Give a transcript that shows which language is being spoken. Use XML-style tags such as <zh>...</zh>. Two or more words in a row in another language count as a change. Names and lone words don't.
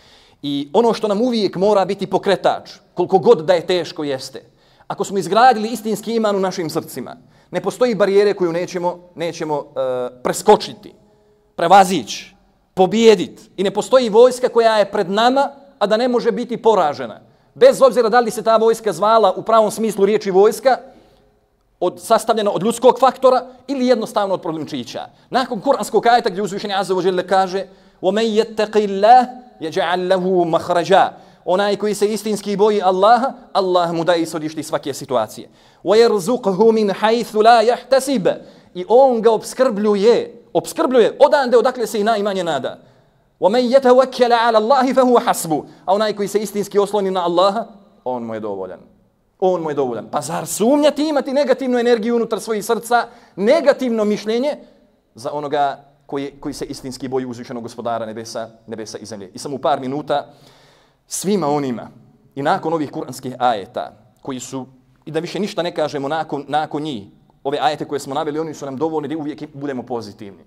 <bs>I ono što nam uvijek mora biti pokretač, koliko god da je teško, jeste, ako smo izgradili istinski iman u našim srcima, ne postoji barijere koju nećemo preskočiti, prevazići, pobijediti. I ne postoji vojska koja je pred nama, a da ne može biti poražena. Bez obzira da li se ta vojska zvala u pravom smislu riječi vojska, sastavljena od ljudskog faktora ili jednostavno od problemčića. Nakon kuranskog ajeta gdje uzvišenje</bs> <ar>عز وجل</ar> <bs>kaže</bs> <ar>وَمَنْ يَتَّقِ اللَّهِ يَجْعَلْ لَهُ مَخْرَجًا,</ar> <bs>onaj koji se istinski boji Allaha, Allah mu daje ishodište iz svake situacije.</bs> <ar>وَيَرْزُقْهُ مِنْ حَيْثُ لَا يَحْتَسِبَ,</ar> <bs>i on ga obskrbljuje odande odakle se i najmanje nada.</bs> <ar>وَمَنْ يَتَوَكَّلَ عَلَى اللَّهِ فَهُوَ حَسْبُ,</ar> <bs>a onaj koji se istinski osloni na Allaha, on mu je dovoljan. Pa zar sumnjati, imati negativnu energiju unutar svojih srca, negativno mišljenje za onoga koji se istinski boji uzvišenog gospodara nebesa i zemlje. I samo u par minuta svima onima i nakon ovih kuranskih ajeta koji su, i da više ništa ne kažemo nakon njih, ove ajete koje smo naveli, oni su nam dovoljni da uvijek budemo pozitivni.</bs>